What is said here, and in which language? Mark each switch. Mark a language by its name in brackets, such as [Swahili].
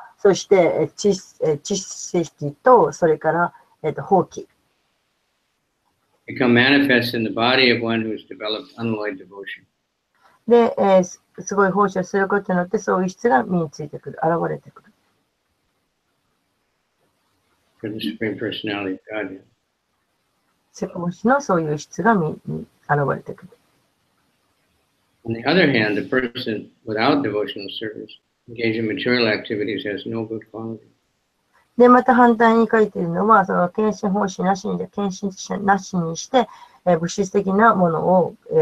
[Japanese] そして、知識と、それから、放棄。 [English] Become manifest in the body of one who has developed unalloyed devotion. [Japanese] で、すごい奉仕をすることによって、そういう質が身についてくる、現れてくる。 [English] For the Supreme Personality of Godhead. [Japanese] 奉仕のそういう質が現れてくる。 [English] On the other hand, a person without devotional service, engaged in material activities, has no good quality. [Japanese] で、また反対に書いているのは、その献身奉仕なしにして、物質的なものを、